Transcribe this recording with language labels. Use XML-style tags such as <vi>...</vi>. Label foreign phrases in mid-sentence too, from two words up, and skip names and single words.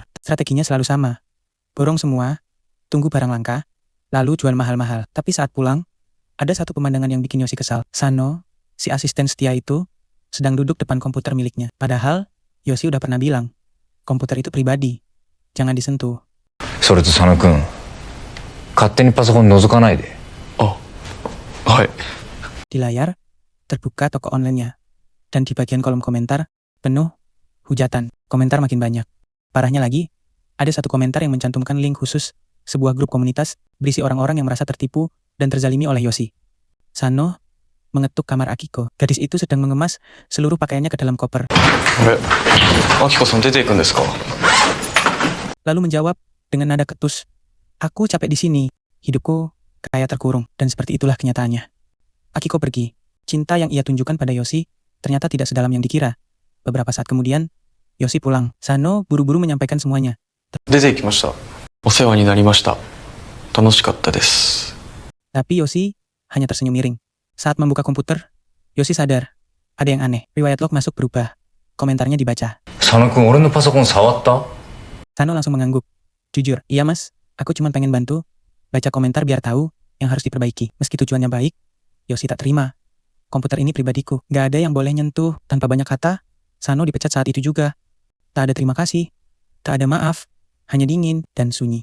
<id>Strateginya selalu sama. Borong semua, tunggu barang langka, lalu jual mahal-mahal. Tapi saat pulang, ada satu pemandangan yang bikin Yoshi kesal. Sano, si asisten setia itu, sedang duduk depan komputer miliknya. Padahal, Yoshi udah pernah bilang, komputer itu pribadi, jangan disentuh.</id> <ja>それと佐野くん、勝手にパソコン覗かないで。あ、はい。</ja> <id>Di layar, terbuka toko online-nya. Dan di bagian kolom komentar, penuh hujatan. Komentar makin banyak. Parahnya lagi, ada satu komentar yang mencantumkan link khusus sebuah grup komunitas berisi orang-orang yang merasa tertipu dan terzalimi oleh Yoshi. Sano mengetuk kamar Akiko. Gadis itu sedang mengemas seluruh pakaiannya ke dalam koper.</id> <ja>あれ、アキコさん出ていくんですか？</ja> <id>Lalu menjawab dengan nada ketus, "Aku capek di sini. Hidupku kayak terkurung." Dan seperti itulah kenyataannya. Akiko pergi. Cinta yang ia tunjukkan pada Yoshi ternyata tidak sedalam yang dikira. Beberapa saat kemudian, Yoshi pulang. Sano buru-buru menyampaikan semuanya.</id> <ja>出て行きました。お世話になりました。楽しかったです。</ja> <id>Tapi Yoshi hanya tersenyum miring. Saat membuka komputer, Yoshi sadar. Ada yang aneh. Riwayat log masuk berubah. Komentarnya dibaca.</id> <ja>佐野くん、俺のパソコン触った？</ja> <id>Sano langsung mengangguk. Jujur, iya mas, aku cuma pengen bantu. Baca komentar biar tahu yang harus diperbaiki. Meski tujuannya baik, Yoshi tak terima. Komputer ini pribadiku. Gak ada yang boleh nyentuh. Tanpa banyak kata, Sano dipecat saat itu juga. Tak ada terima kasih. Tak ada maaf. Hanya dingin dan sunyi.</id>